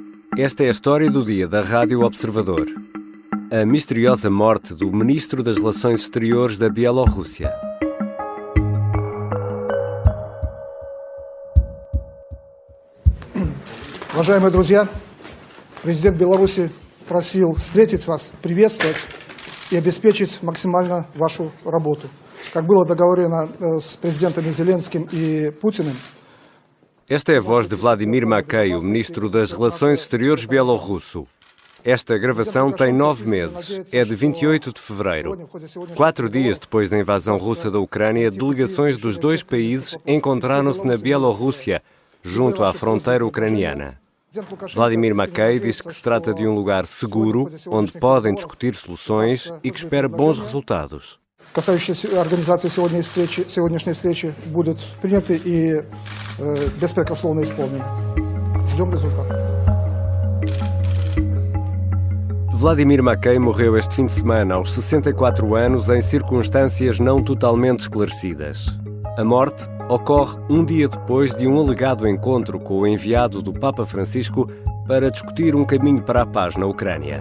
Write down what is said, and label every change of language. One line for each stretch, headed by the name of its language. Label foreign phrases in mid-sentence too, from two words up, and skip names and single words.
Portuguese: Esta é a história do dia da Rádio Observador. A misteriosa morte do ministro das Relações Exteriores da Bielorrússia.
Russian: Уважаемые друзья, президент Беларуси просил встретить вас, приветствовать и обеспечить максимально вашу работу. Как было договорено с президентами Зеленским и Путиным.
Portuguese: Esta é a voz de Vladimir Makey, o ministro das Relações Exteriores bielorrusso. Esta gravação tem 9 meses, é de 28 de fevereiro. 4 dias depois da invasão russa da Ucrânia, delegações dos dois países encontraram-se na Bielorrússia, junto à fronteira ucraniana. Vladimir Makey diz que se trata de um lugar seguro, onde podem discutir soluções e que espera bons resultados.
Russian: Касающиеся организации сегодняшней встречи будут приняты и беспрекословно исполнены. Ждем результата.
Portuguese: Vladimir Makey morreu este fim de semana, aos 64 anos, em circunstâncias não totalmente esclarecidas. A morte ocorre um dia depois de um alegado encontro com o enviado do Papa Francisco para discutir um caminho para a paz na Ucrânia.